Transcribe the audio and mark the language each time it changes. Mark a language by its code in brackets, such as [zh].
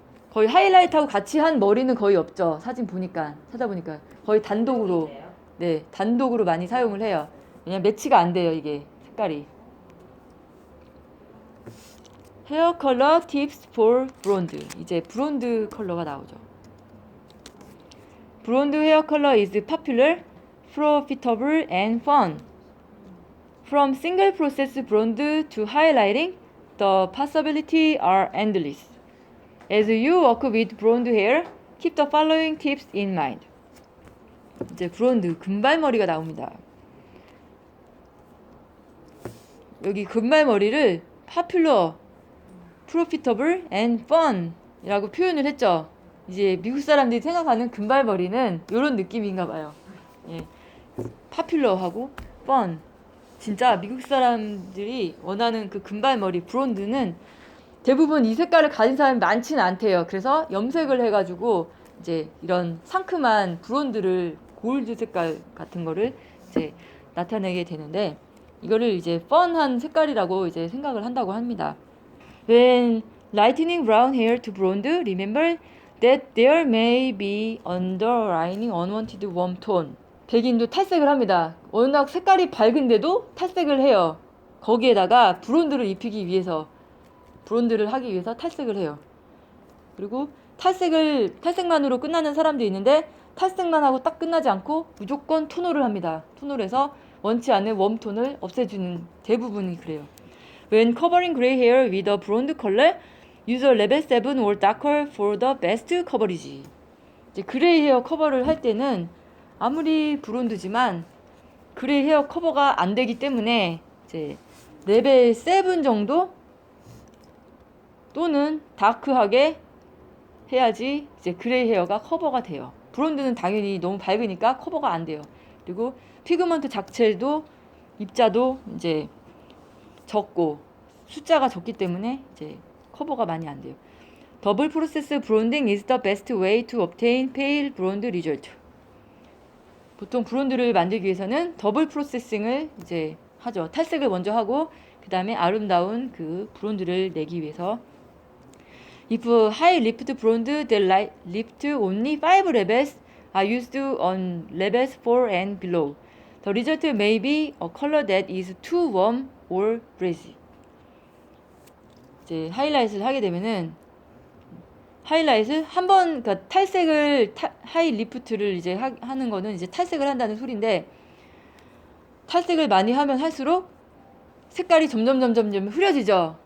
[ko] 거의 하이라이트하고 같이 한 머리는 거의 없죠. 사진 보니까 찾아보니까 거의 단독으로 네 단독으로 많이 사용을 해요. 왜냐면 매치가 안 돼요 이게 색깔이. [en] 헤어 컬러 팁스 for 브론드. [ko] 이제 브론드 컬러가 나오죠. [en] 브론드 헤어 컬러 is popular, profitable and fun. From single process blonde to highlighting, the possibilities are endless. As you work with blonde hair, keep the following tips in mind. [ko] 이제 브론드 금발머리가 나옵니다. 여기 금발머리를 [en] popular, profitable and fun [ko] 이라고 표현을 했죠. 이제 미국 사람들이 생각하는 금발머리는 이런 느낌인가 봐요. 예. [en] popular하고 fun. [ko] 진짜 미국 사람들이 원하는 그 금발머리 브론드는 대부분 이 색깔을 가진 사람이 많지는 않대요. 그래서 염색을 해가지고 이제 이런 상큼한 브론드를 골드 색깔 같은 거를 이제 나타내게 되는데 이거를 이제 펀한 색깔이라고 이제 생각을 한다고 합니다. [en] When lightening brown hair to blonde, remember that there may be underlying unwanted warm tone. [ko] 백인도 탈색을 합니다. 워낙 색깔이 밝은데도 탈색을 해요. 거기에다가 브론드를 입히기 위해서 브론드를 하기 위해서 탈색을 해요. 그리고 탈색만으로 끝나는 사람도 있는데 탈색만 하고 딱 끝나지 않고 무조건 토너를 합니다. 토너를 해서 원치 않는 웜톤을 없애주는 대부분이 그래요. [en] When covering gray hair with a blonde color, use a level 7 or darker for the best coverage. [ko] 이제 그레이 헤어 커버를 할 때는 아무리 브론드지만 그레이 헤어 커버가 안 되기 때문에 이제 레벨 7 정도 또는 다크하게 해야지 이제 그레이 헤어가 커버가 돼요. 브론드는 당연히 너무 밝으니까 커버가 안 돼요. 그리고 피그먼트 자체도 입자도 이제 적고 숫자가 적기 때문에 이제 커버가 많이 안 돼요. [en] 더블 프로세스 브론딩 is the best way to obtain pale blonde result. [ko] 보통 브론드를 만들기 위해서는 더블 프로세싱을 이제 하죠. 탈색을 먼저 하고 그 다음에 아름다운 그 브론드를 내기 위해서. [en] If high lift blonde that lift only 5 levels are used on levels 4 and below, the result may be a color that is too warm or breezy. [ko] 이제 하이라이트를 하게 되면은 하이라이트 한번 그러니까 탈색을 하이 리프트를 이제 하는 거는 이제 탈색을 한다는 소리인데 탈색을 많이 하면 할수록 색깔이 점점 흐려지죠.